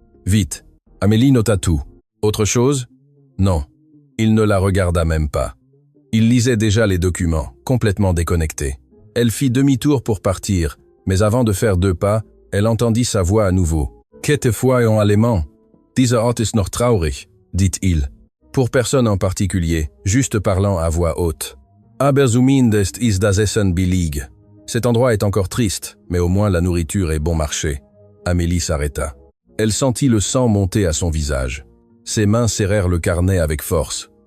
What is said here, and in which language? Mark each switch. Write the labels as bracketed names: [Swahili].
[French] Vite. » Amélie nota tout. « Autre chose ? » Non. Il ne la regarda même pas. Il lisait déjà les documents, complètement déconnecté. Elle fit demi-tour pour partir, mais avant de faire 2 pas, elle entendit sa voix à nouveau. « Quelquefois en allemand. [German] Dieser Ort ist noch traurig, » dit-il. [French] Pour personne en particulier, juste parlant à voix haute. « [German] Aber zumindest ist das Essen billig. [French] » Cet endroit est encore triste, mais au moins la nourriture est bon marché. Amélie s'arrêta. Elle sentit le sang monter à son visage. Ses mains serrèrent le carnet avec force.